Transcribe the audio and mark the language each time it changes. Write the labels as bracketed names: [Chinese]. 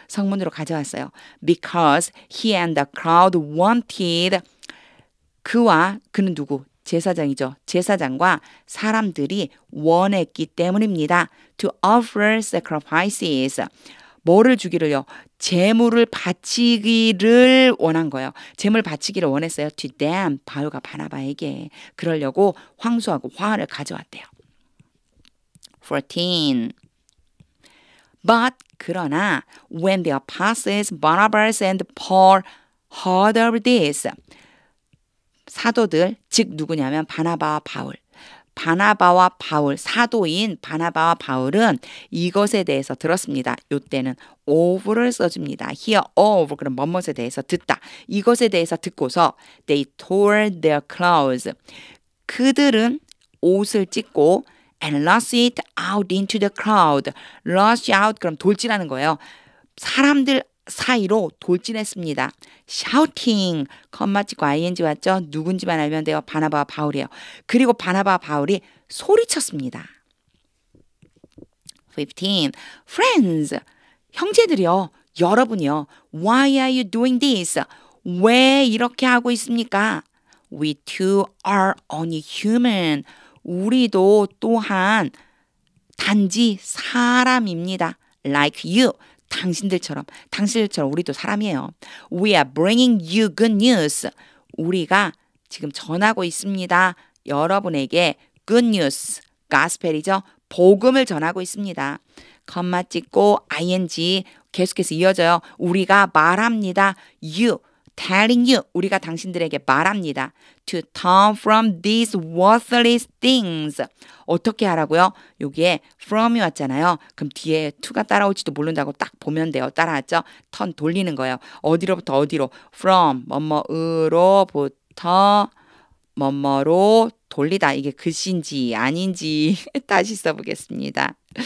[Korean] 성문으로 가져왔어요. [English] because he and the crowd wanted. [Korean] 그는 누구? 제사장이죠. 제사장과 사람들이 원했기 때문입니다. [English] to offer sacrifices. [Korean] 뭐를 주기를요? 제물을 바치기를 원한 거예요. 제물 바치기를 원했어요. [English] to them. [Korean] 바울과 바나바에게. 그러려고 황소하고 화환을 가져왔대요. [English] 14. But 그러나 when the apostles Barnabas and Paul heard of this. [Korean] 사도들, 즉 누구냐면 바나바와 바울. 바나바와 바울, 사도인 바나바와 바울은 이것에 대해서 들었습니다. 이때는 of를 써줍니다. hear of, 그럼 뭐뭇에 대해서 듣다. 이것에 대해서 듣고서 [English] they tore their clothes. [Korean] 그들은 옷을 찢고 [English] and rushed it out into the crowd. [Korean] rush out, 그럼 돌진하는 거예요. 사람들 사이로 돌진했습니다. shouting, 컴마 찍고 ing 왔죠? 누군지만 알면 돼요. 바나바와 바울이에요. 그리고 바나바와 바울이 소리쳤습니다. 15. Friends, 형제들이요. 여러분이요. [English] Why are you doing this? [Korean] 왜 이렇게 하고 있습니까? [English] We too are only human. [Korean] 우리도 또한 단지 사람입니다. [English] Like you. [Korean] 당신들처럼 우리도 사람이에요. [English] We are bringing you good news. [Korean] 우리가 지금 전하고 있습니다. 여러분에게 [English] good news, [Korean] gospel이죠. 복음을 전하고 있습니다. 컴마 찍고 ing 계속해서 이어져요. 우리가 말합니다. [English] You, telling you. [Korean] 우리가 당신들에게 말합니다. [English] To turn from these worthless things. [Korean] 어떻게 하라고요? 여기에 from이 왔잖아요. 그럼 뒤에 to가 따라올지도 모른다고 딱 보면 돼요. 따라왔죠? turn 돌리는 거예요. 어디로부터 어디로? from 뭐뭐으로부터 뭐뭐로 돌리다. 이게 글씨인지 아닌지 다시 써보겠습니다.